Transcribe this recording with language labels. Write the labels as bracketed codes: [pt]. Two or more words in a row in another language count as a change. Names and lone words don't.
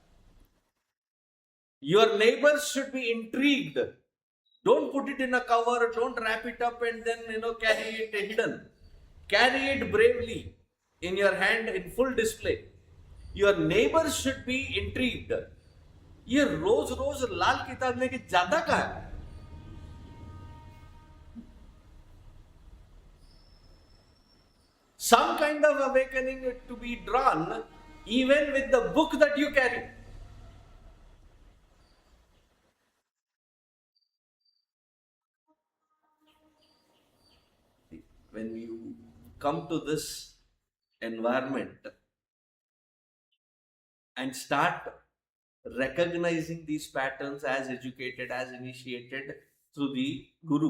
[en] Your neighbors should be intrigued. Don't put it in a cover, don't wrap it up and then carry it hidden. Carry it bravely in your hand in full display. Your neighbors should be intrigued. [hi] ये रोज रोज लाल किताब लेके जाता कहाँ है? [en] Some kind of awakening to be drawn even with the book that you carry. When you come to this environment and start recognizing these patterns as educated, as initiated through the Guru.